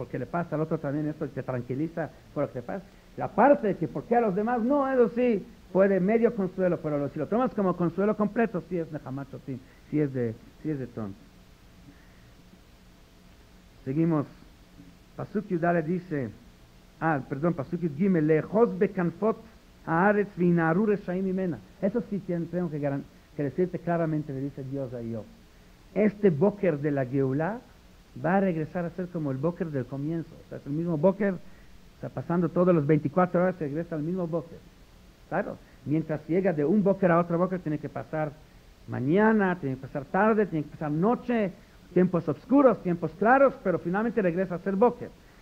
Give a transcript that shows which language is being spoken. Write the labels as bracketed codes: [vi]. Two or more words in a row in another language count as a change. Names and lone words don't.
[es] Porque le pasa al otro también, esto te tranquiliza por lo que pasa. La parte de que ¿por qué a los demás no? Eso sí, puede medio consuelo, pero si lo tomas como consuelo completo, sí es [he] Nechamat Shotim, [es] sí es de tonto. Seguimos. [he] Pasuk Yudale [es] dice, [he] פסוק יוד גימל, לאחוז בכנפות הארץ וינערו רשעים ממנה. [es] Eso sí tengo que decirte claramente, le dice Dios a Job. Este Boker de la Geulah va a regresar a ser como el Boker del comienzo. O sea, es el mismo Boker, o sea, pasando todas las 24 horas, se regresa al mismo Boker. Claro, mientras llega de un Boker a otro Boker, tiene que pasar mañana, tiene que pasar tarde, tiene que pasar noche, tiempos oscuros, tiempos claros, pero finalmente regresa a ser Boker.